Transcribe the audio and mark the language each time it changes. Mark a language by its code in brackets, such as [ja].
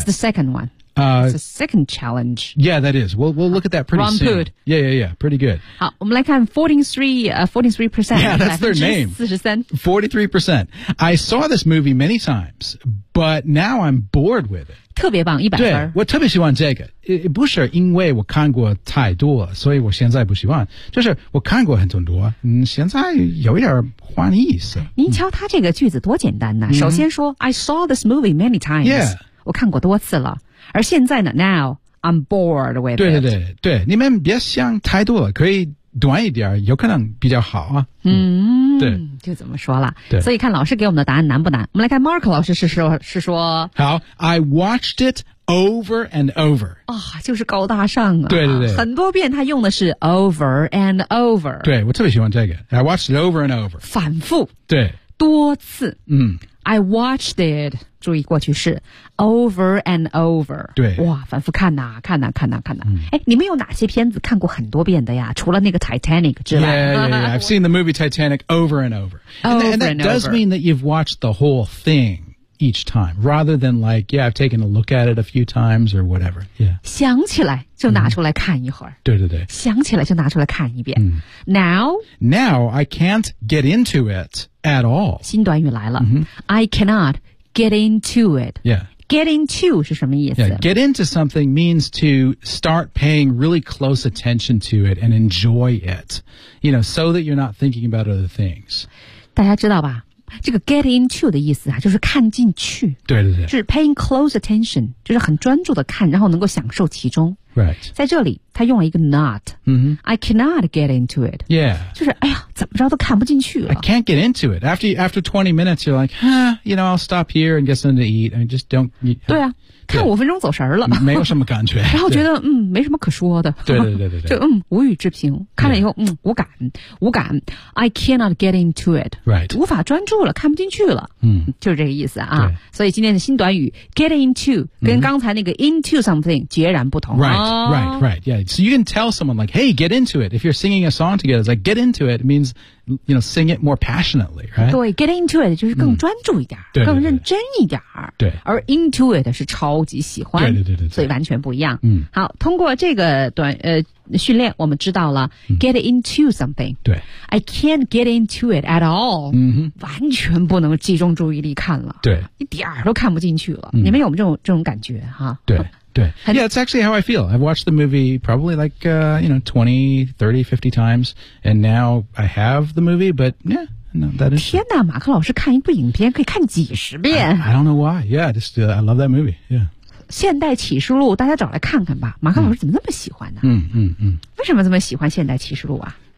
[en] That's the second one. It's the second challenge. Yeah, that is. We'll look at that pretty soon. Rumpud. Yeah, yeah, yeah. Pretty good. [zh] 好我们来看 43%. [en] Yeah, that's their name. 43%. I saw this movie many times, but now I'm bored with it. [zh] 特别棒，100分。对，我特别喜欢这个，不是因为我看过太多了，所以我现在不喜欢。就是我看过很多，现在有一点换意思。您瞧他这个句子多简单呐、啊！首先说 [en] I saw this movie many times， yeah, [zh] 我看过多次了。而现在呢 ， [en] Now I'm bored with it。 [zh] 对对对对，你们别想太多了，可以短一点，有可能比较好啊。嗯。对，就怎么说了。对，所以看老师给我们的答案难不难？我们来看 Mark 老师是说。好 [en] ，I watched it over and over。 [zh] 啊、哦，就是高大上啊！对对对，很多遍他用的是 [en] over and over。 [zh] 对，我特别喜欢这个。 [en] I watched it over and over。 [zh] 反复。对。多次。嗯。 [en] I watched it。 [zh] 注意过去式 [en] over and over。 [zh] 对。哇，反复看呐、啊，看呐、啊，看呐、啊，看呐、啊。哎、嗯，你们有哪些片子看过很多遍的呀？除了那个 Titanic 之外。 [en] Yeah. I've seen the movie Titanic over and over. And that does mean that you've watched the whole thing each time, rather than like, yeah, I've taken a look at it a few times or whatever. Yeah. [zh] 想起来就拿出来看一会儿。对对对。想起来就拿出来看一遍。嗯、 [en] Now, I can't get into it at all. [zh] 新短语来了。嗯、 [en] I cannot. Get into it. Yeah. [zh] Get into 是什么意思 [en] yeah, get into something means to start paying really close attention to it and enjoy it, you know, so that you're not thinking about other things. [zh] 大家知道吧这个 get into 的意思啊就是看进去。对对对。就是 [en] paying close attention, [zh] 就是很专注的看然后能够享受其中。 [en] Right. [zh] 在这里他用了一个 not.、 [en] Mm-hmm. I cannot get into it. Yeah. [zh] 就是哎呀怎么着都看不进去了。 [en] I can't get into it. After 20 minutes, you're like, huh, you know, I'll stop here and get something to eat. I mean, just don't. You, [zh] 对啊看五分钟走神了。没有什么感觉。然后觉得嗯没什么可说的。对对对 对, 对。就嗯无语置评。看了以后、yeah. 嗯无感。无感。 [en] I cannot get into it. Right. [zh] 无法专注了看不进去了。嗯就是这个意思啊。所以今天的新短语 get into, 跟刚才那个 into something 截然不同。 [en] Right. Right, right, yeah. So you can tell someone like, hey, get into it. If you're singing a song together, it's like, get into it. It means, you know, sing it more passionately, right? [zh] 对 get into it 就是更专注一点、嗯、更认真一点对对对而 into it 是超级喜欢对对对 对, 对所以完全不一样。嗯、好通过这个短训练我们知道了、嗯、get into something. 对 [en] I can't get into it at all.、 [zh] 嗯、哼完全不能集中注意力看了。对一点儿都看不进去了。嗯、你们有这种感觉哈对。对 [en] Yeah, that's actually how I feel. I've watched the movie probably like, you know, 20, 30, 50 times, and now I have the movie, but yeah, no, that is... [zh] 天哪马克老师看一部影片可以看几十遍。 [en] I don't know why. Yeah, just, I love that movie. Yeah. [zh] 现代启示录大家找来看看吧马克老师怎么那么喜欢呢嗯嗯嗯。为什么这么喜欢现代启示录啊